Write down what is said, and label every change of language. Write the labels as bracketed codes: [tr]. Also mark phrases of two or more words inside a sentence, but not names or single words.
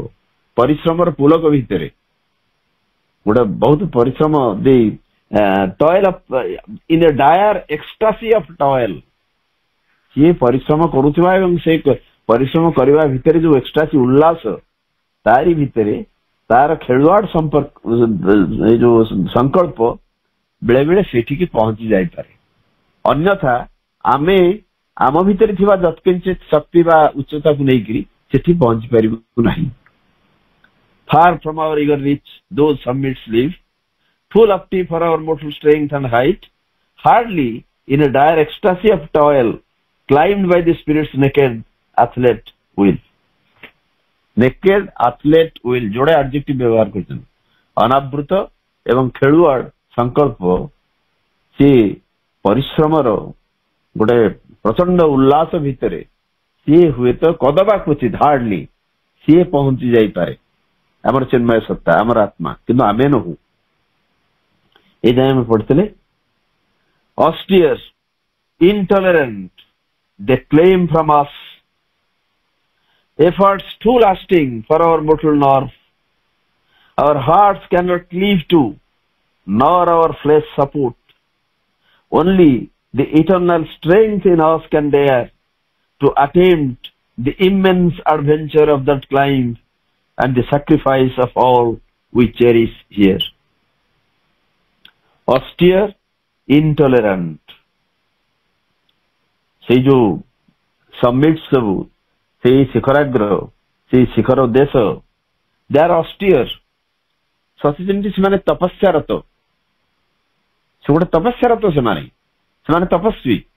[or] ପରିଶ୍ରମର ପୁଲକ ଭିତରେ ଗୋଟେ ବହୁତ ପରିଶ୍ରମ ଦେଇ, [en] toil in a dire ecstasy of toil, [or] ସିଏ ପରିଶ୍ରମ କରୁଥିବା ଏବଂ ସେଇ ପରିଶ୍ରମ କରିବା ଭିତରେ ଯୋଉ ଏକ୍ସଟାସି, ଉଲ୍ଲାସ, ତାରି ଭିତରେ ତାର ଖେଳୁଆଡ ସମ୍ପର୍କ, ଏଇ ଯୋଉ ସଂକଳ୍ପ ବେଳେ ବେଳେ ସେଠିକି ପହଞ୍ଚି ଯାଇପାରେ। ଅନ୍ୟଥା ଆମେ ଆମ ଭିତରେ ଥିବା ଯତ୍କିଞ୍ଚିତ ଶକ୍ତି ବା ଉଚ୍ଚତାକୁ ନେଇକରି ସେଠି ପହଞ୍ଚି ପାରିବୁ ନାହିଁ। [en] Far from our eager reach, those summits live, full of tea for our mortal strength and height, hardly in a dire ecstasy of toil, climbed by the spirit's naked athlete will। Naked athlete will [or] ଯୋଡେ ଆଡଜେକ୍ଟିଭ ବ୍ୟବହାର କରିଛନ୍ତି। ଅନାବୃତ ଏବଂ ଖେଳୁଆଡ ସଂକଳ୍ପ ସେ ପରିଶ୍ରମର ଗୋଟେ ପ୍ରଚଣ୍ଡ ଉଲ୍ଲାସ ଭିତରେ ସିଏ ହୁଏତ କଦବା କ୍ୱଚିତ, ହାର୍ଡଲି ସିଏ ପହଞ୍ଚି ଯାଇପାରେ ଆମର ଚିନ୍ମୟ ସତ୍ତା ଆମର ଆତ୍ମା, କିନ୍ତୁ ଆମେ ନହୁ। ଏ ଯାଏ ଆମେ ପଢିଥିଲେ [en] austere, intolerant, they claim from us efforts too lasting for our mortal nerve. Our hearts cannot cleave to, nor our flesh support. Only the eternal strength in us can dare to attempt the immense adventure of that climb and the sacrifice of all we cherish here. Austere, intolerant, [or] ସେଇ ଯୋଉ ସମିଟ୍ ସବୁ, ସେଇ ଶିଖରାଗ୍ର, ସେଇ ଶିଖର ଉଦ୍ଦେଶ୍ୟ, [en] they are austere, [or] ସତେ ଯେମିତି ସେମାନେ ତପସ୍ୟାରତ, ସେ ଗୋଟେ ତପସ୍ୟାରତ, ସେମାନେ ତପସ୍ୱୀ।